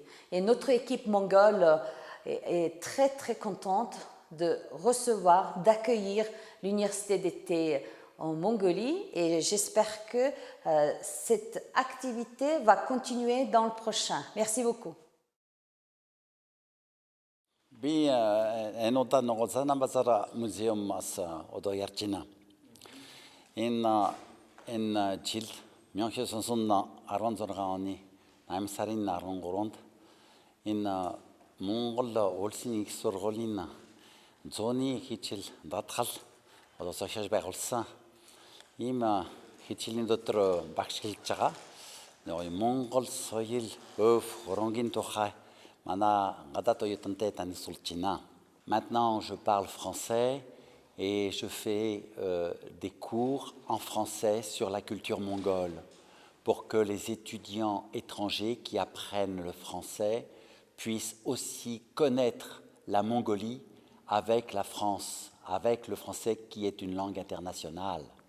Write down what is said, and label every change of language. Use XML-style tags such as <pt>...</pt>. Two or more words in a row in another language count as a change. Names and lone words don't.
<fr>Et notre équipe mongole est très très contente de recevoir, d'accueillir l'université d'été en Mongolie et j'espère que cette activité va continuer dans le prochain. Merci beaucoup.</fr> <mn>Би энэ удаа нөгөө Санамбасара музеумаас одоо ярьж байна. Энэ жил 1916 оны 8 сарын 13-нд энэ Монгол улсын их сургуулийн зууны хичээл даатгал одоо сошиалж байгуулсан ийм хичээлийн дотор багш хэлж байгаа. Нөгөө Монгол соёл, өв, хөрөнгөний тухай манай гадаад оюутантай танилцуулж байна.</mn> <fr>Maintenant je parle français et je fais des cours en français sur la culture mongole pour que les étudiants étrangers qui apprennent le français puissent aussi connaître la Mongolie avec la France, avec le français qui est une langue internationale.</fr>